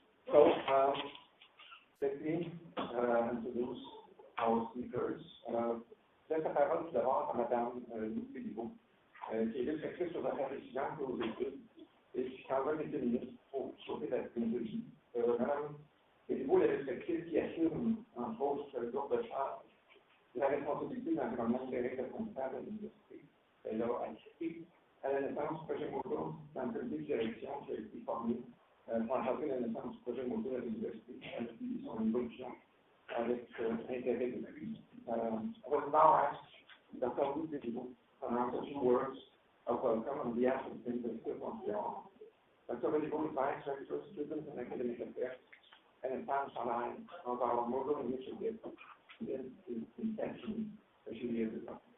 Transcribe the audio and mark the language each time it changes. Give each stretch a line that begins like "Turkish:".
English: So, let me introduce our speakers.
French: Je laisse la parole tout d'abord à Mme Lou Philippot, qui est directrice sur l'affaire étudiante aux études, et qui prendra quelques minutes pour sauter la technologie. Mme Philippot est la directrice qui assume, entre autres, le groupe de charge, la responsabilité dans l'environnement numérique responsable à l'université. Elle a assisté à la naissance du projet Moodle dans le comité de direction qui a été formé pour encadrer la naissance du projet Moodle à l'université. Elle a suivi son évolution avec intérêt depuis.
English: I will now ask Dr. Lou Philippot to pronounce a few words of welcome on behalf of the University of Montreal. Dr. Philippot is Vice Rector of Students and Academic Affairs and advanced line of our Moodle initiative since its inception a few years ago.